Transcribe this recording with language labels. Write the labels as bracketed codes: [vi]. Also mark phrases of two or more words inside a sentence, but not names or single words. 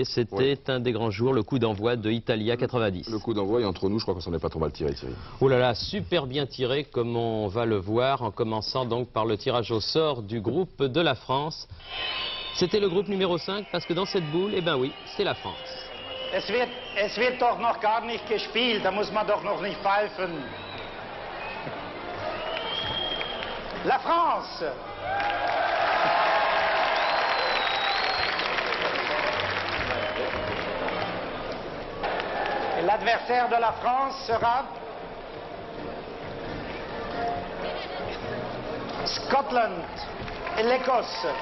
[fr] C'était un des grands jours, le coup d'envoi de Italia 90. Le coup d'envoi, et entre nous, je crois qu'on s'en est pas trop mal tiré, Thierry. Oh là là, super bien tiré, comme on va le voir, en commençant donc par le tirage au sort du groupe de la France. C'était le groupe numéro 5, parce que dans cette boule, eh ben oui, c'est la France. [de] Es wird doch noch gar nicht gespielt, da muss man doch noch nicht pfeifen. [fr] La France! L'adversaire de la France sera Scotland et l'Écosse.